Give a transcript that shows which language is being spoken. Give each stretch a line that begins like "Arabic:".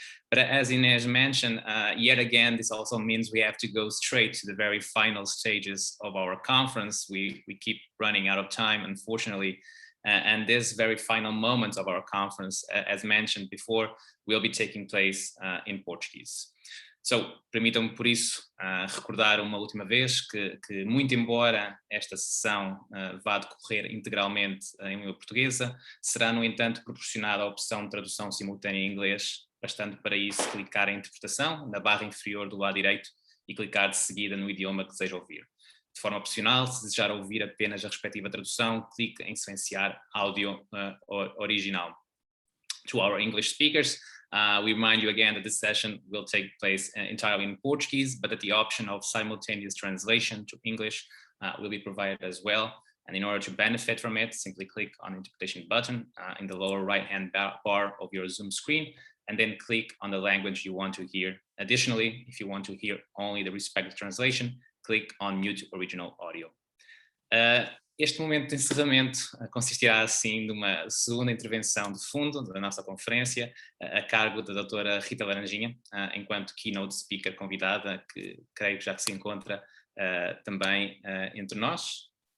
English: But as Inês mentioned, yet again, this also means we have to go straight to the very final stages of our conference. We keep running out of time, unfortunately. And this very final moment of our conference, as mentioned before, will be taking place in Portuguese.
Portuguese: So, permitam-me por isso recordar uma última vez que muito embora esta sessão vá decorrer integralmente em língua portuguesa, será, no entanto, proporcionada a opção de tradução simultânea em inglês, bastando para isso clicar em interpretação na barra inferior do lado direito e clicar de seguida no idioma que deseja ouvir. De forma opcional, se desejar ouvir apenas a respectiva tradução, clique em silenciar áudio original.
English: To our English speakers, we remind you again that this session will take place entirely in Portuguese, but that the option of simultaneous translation to English will be provided as well. And in order to benefit from it, simply click on the interpretation button in the lower right-hand bar of your Zoom screen, and then click on the language you want to hear. Additionally, if you want to hear only the respective translation, click on Mute Original Audio.
Portuguese: Este momento de encerramento consistirá, assim, de uma segunda intervenção de fundo da nossa conferência, a cargo da doutora Rita Laranjinha, enquanto keynote speaker convidada, que creio que já se encontra também entre nós.